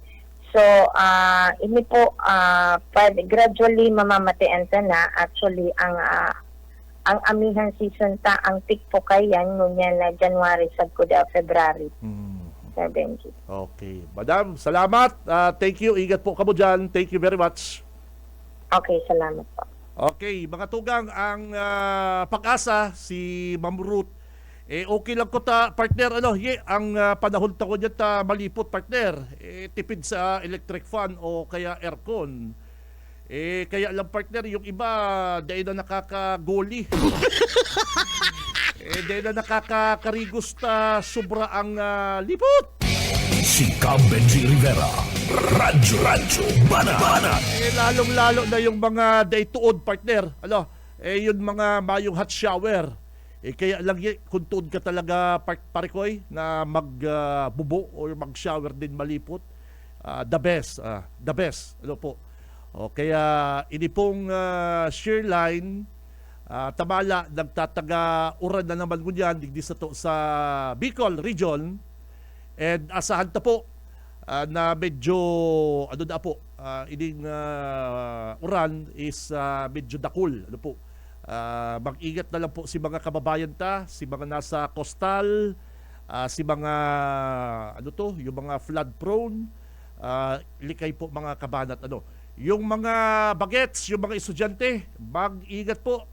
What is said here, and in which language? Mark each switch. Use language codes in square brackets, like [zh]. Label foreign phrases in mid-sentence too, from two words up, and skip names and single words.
[bik] So, ini po gradually mamamatian na. Actually, ang amihan season ta, ang peak po kayan ngunya na January sagud February. Sir Benji. Okay. Madam, salamat. [en] Thank you. [bik] Ingat po kamo dyan. [en] Thank you very much. [bik] Okay, salamat po. Okay, mga tugang, ang Pag-asa, si Ma'am Ruth, okay lang ko ta, partner, ang panahon ta ko dyan ta malipot, partner, tipid sa electric fan o kaya aircon. Kaya lang, partner, yung iba, dahil na nakakagoli. Dahil na nakakakarigos ta, sobra ang lipot. Si Benji Rivera, Radyo Banat. Lalong-lalo na yung mga day-tuod, partner. Yung mga mayong [en] hot shower. [bik] Kaya lang kung tuod ka talaga, parikoy, na magbubo o mag-shower din malipot, [en] the best. The best. [bik] Kaya ini pong shear line, tamala, nagtataga uran na naman ko dyan, digdi sa to sa Bicol region. And asahan ta po na medyo ining uran is medyo dakul. Mag-ingat na lang po si mga kababayan ta, si mga nasa coastal, si mga yung mga [en] flood prone, [bik] likay po mga kabanat. Yung mga bagets, yung mga estudyante, mag-ingat po.